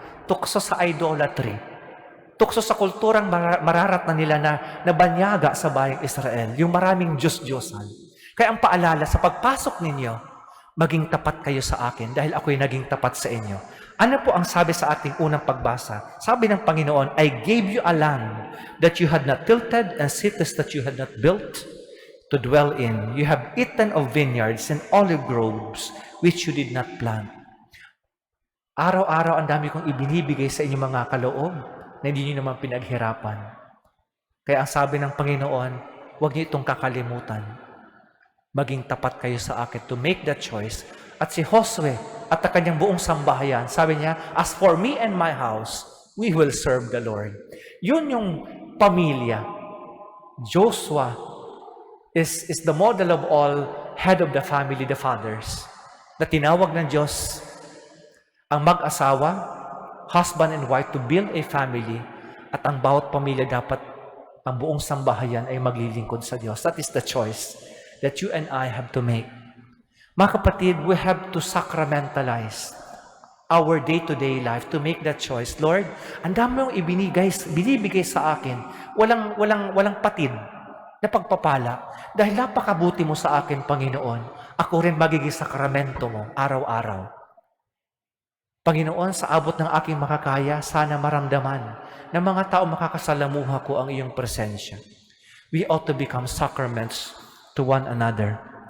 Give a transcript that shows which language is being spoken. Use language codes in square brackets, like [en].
[tl] Tukso sa idolatry. Tukso sa kulturang mararat na nila na nabanyaga sa bayang Israel. Yung maraming Diyos-Diyosan. Kaya ang paalala sa pagpasok ninyo, maging tapat kayo sa akin dahil ako'y naging tapat sa inyo. Ano po ang sabi sa ating unang pagbasa? Sabi ng Panginoon, [en] I gave you a land that you had not tilted and cities that you had not built to dwell in. You have eaten of vineyards and olive groves which you did not plant. [tl] Araw-araw ang dami kong ibinibigay sa inyong mga kaloob na hindi nyo naman pinaghirapan. Kaya ang sabi ng Panginoon, huwag niyo itong kakalimutan. Maging tapat kayo sa akin [en] to make that choice. [tl] At si Josue at ang kanyang buong sambahayan, sabi niya, [en] as for me and my house, we will serve the Lord. [tl] Yun yung pamilya. [en] Joshua is the model of all, head of the family, the fathers, [tl] na tinawag ng Diyos ang mag-asawa, [en] husband and wife, to build a family, [tl] at ang bawat pamilya dapat, ang buong sambahayan ay maglilingkod sa Diyos. [en] That is the choice that you and I have to make. [tl] Mga kapatid, [en] we have to sacramentalize our day-to-day life to make that choice. [tl] Lord, ang dami mong binibigay sa akin, walang patid na pagpapala. Dahil napakabuti mo sa akin, Panginoon, ako rin magiging sakramento mo araw-araw. Panginoon, sa abot ng aking makakaya, sana maramdaman ng mga tao makakasalamuha ko ang iyong presensya. [en] We ought to become sacraments to one another.